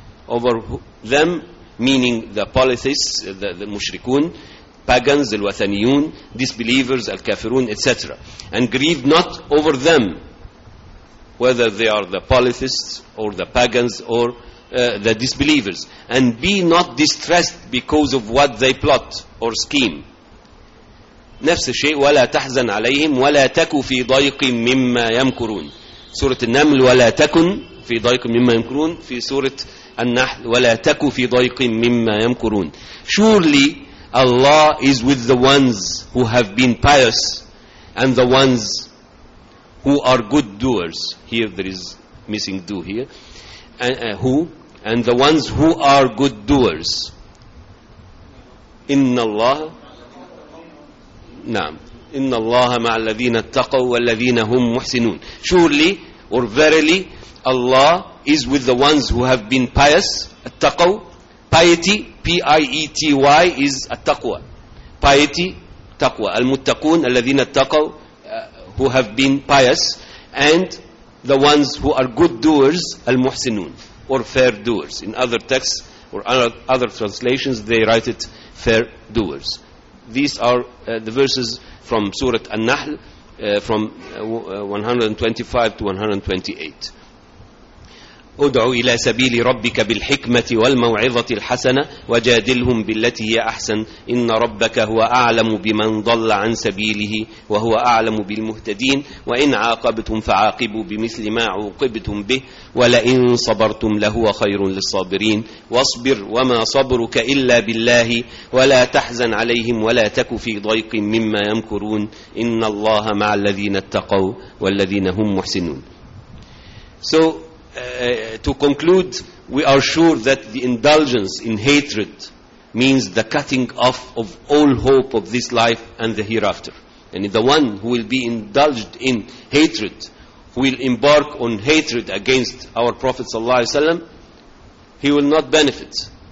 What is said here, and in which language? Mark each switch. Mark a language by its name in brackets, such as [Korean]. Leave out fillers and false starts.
[English] Over them meaning the polytheists, the mushrikun, pagans, the الوثنيون, disbelievers, al-kafirun, etc. And grieve not over them, whether they are the polytheists or the pagans or the disbelievers. And be not distressed because of what they plot or scheme. [Arabic] نفس الشيء ولا تحزن عليهم ولا تكو في ضيق مما يمكرون. سورة النمل ولا تكن في ضيق مما يمكرون. في سورة النحل ولا تكو في ضيق مما يمكرون. [English] Surely Allah is with the ones who have been pious and the ones who are good doers. Here there is missing do here. And the ones who are good doers. [Arabic] إن الله نعم إن الله مع الذين اتقوا والذين هم محسنون. [English] Surely or verily Allah is with the ones who have been pious. التقوى, piety, P-I-E-T-Y is التقوى. Piety, تقوى. [Arabic] المتقون, الذين اتقوا, [English] who have been pious. And the ones who are good doers, المحسنون, or fair doers. In other texts or other translations, they write it fair doers. These are the verses from Surah An-Nahl, from 125 to 128. [Arabic] ادعوا إلى سبيل ربك بالحكمة والموعظة الحسنة وجادلهم بالتي هي أحسن إن ربك هو أعلم بمن ضل عن سبيله وهو أعلم بالمهتدين وإن عاقبتم فعاقبوا بمثل ما عوقبتم به ولئن صبرتم لهو خير للصابرين واصبر وما صبرك إلا بالله ولا تحزن عليهم ولا تك في ضيق مما يمكرون إن الله مع الذين اتقوا والذين هم محسنون. [English] So to conclude, we are sure that the indulgence in hatred means the cutting off of all hope of this life and the hereafter. And the one who will be indulged in hatred, who will embark on hatred against our Prophet ﷺ, he will not benefit.